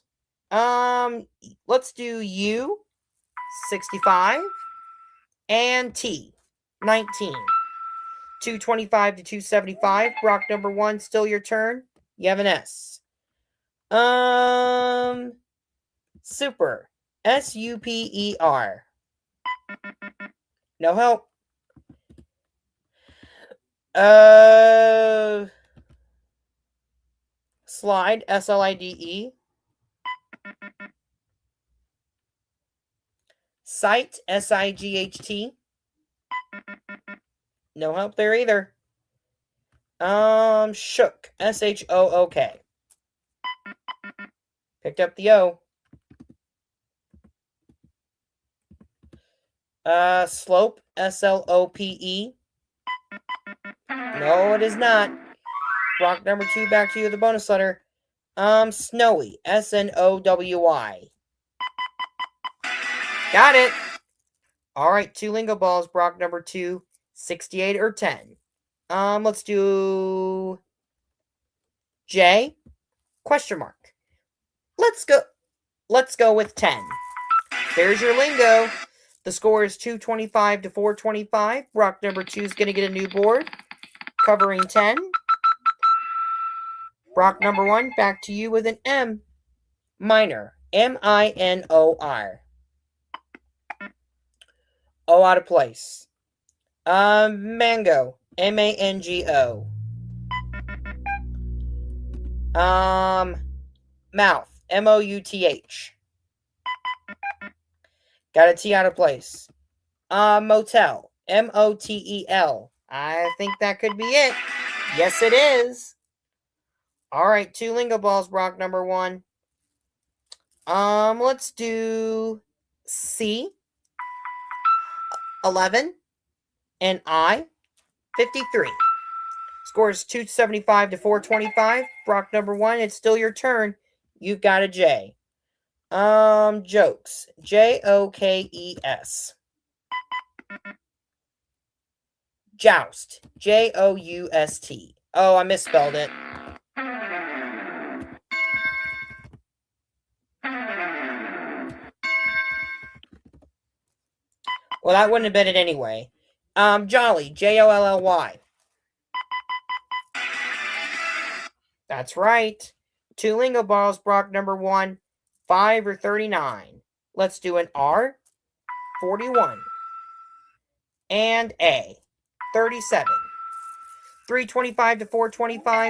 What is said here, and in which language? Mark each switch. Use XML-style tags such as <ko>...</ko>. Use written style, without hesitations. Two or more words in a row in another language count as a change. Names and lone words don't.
<en>Let's do U, 65, and T, 19. 225 to 275. Brock number 1, still your turn. You have an S. Super. S-U-P-E-R. No help. Slide. S-L-I-D-E. Sight. S-I-G-H-T. No help there either. Shook. S-H-O-O-K. Picked up the O. Slope. S-L-O-P-E. No, it is not. Brock number 2, back to you with the bonus letter. Snowy. S-N-O-W-Y. Got it. All right, 2 lingo balls. Brock number 2, 68 or 10. Let's do J, question mark. Let's go with 10. There's your lingo. The score is 225 to 425. Brock number 2 is going to get a new board, covering 10. Brock number 1, back to you with an M. Minor. M-I-N-O-R. O out of place. Mango. M-A-N-G-O. Mouth. M-O-U-T-H. Got a T out of place. Motel. M-O-T-E-L. I think that could be it. Yes, it is. All right, 2 lingo balls, Brock number 1. Let's do C, 11, and I, 53. Score is 275 to 425. Brock number 1, it's still your turn. You've got a J. Jokes. J-O-K-E-S. Joust. J-O-U-S-T. Oh, I misspelled it. Well, that wouldn't have been it anyway. Jolly. J-O-L-L-Y. That's right. 2 lingo balls, Brock number 1, 5 or 39. Let's do an R, 41. And A, 37. 325 to 425.</en>